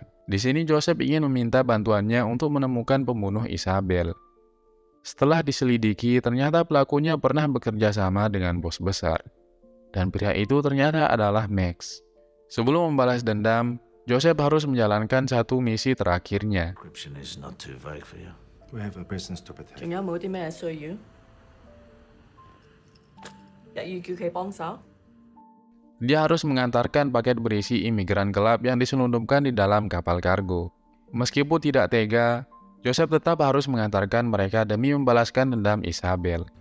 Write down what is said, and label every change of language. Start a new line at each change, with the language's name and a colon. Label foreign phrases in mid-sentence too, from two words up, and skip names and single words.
Indonesian: Di sini Joseph ingin meminta bantuannya untuk menemukan pembunuh Isabel. Setelah diselidiki, ternyata pelakunya pernah bekerja sama dengan bos besar. Dan pria itu ternyata adalah Max. Sebelum membalas dendam, Joseph harus menjalankan satu misi terakhirnya.
English: Encryption is not too vague for you. We have a business to protect.
Cantonese: 仲有冇啲咩需要？日語叫佢幫手。
Indonesian: Dia harus mengantarkan paket berisi imigran gelap yang diselundupkan di dalam kapal kargo. Meskipun tidak tega, Joseph tetap harus mengantarkan mereka demi membalaskan dendam Isabel.